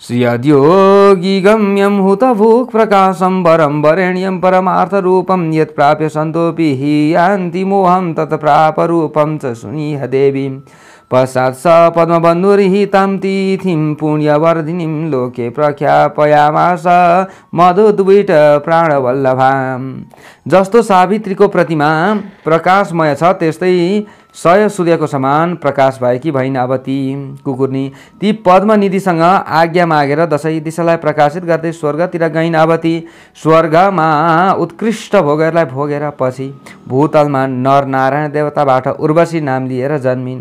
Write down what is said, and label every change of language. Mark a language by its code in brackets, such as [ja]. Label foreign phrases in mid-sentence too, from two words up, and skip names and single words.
[sa] श्रियद्योगी गम्यं हुतभुक् प्रकाशं वरं वरेण्यं परमार्थरूपं यत् प्राप्य सन्तोऽपि हि यान्ति मोहं तत् प्रापरूपं च सुनीह देवी पश्चात् स पद्मबन्धुर्हितं तिथिं पुण्यवर्धिनीं लोके प्रख्यापयामास मधुद्विट प्राणवल्लभाम्। [ne] जस्तो सावित्रीको प्रतिमा प्रकाशमय छ त्यस्तै सय सूर्यको समान प्रकाश भएकी भइन् अब ती कुकुरनी। ती पद्मनिधिसँग आज्ञा मागेर दशै दिशालाई प्रकाशित गर्दै स्वर्गतिर गइन्। अब ती स्वर्गमा उत्कृष्ट भोगहरूलाई भोगेर पछि भूतलमा नर नारायण देवताबाट उर्वशी नाम लिएर जन्मिन्।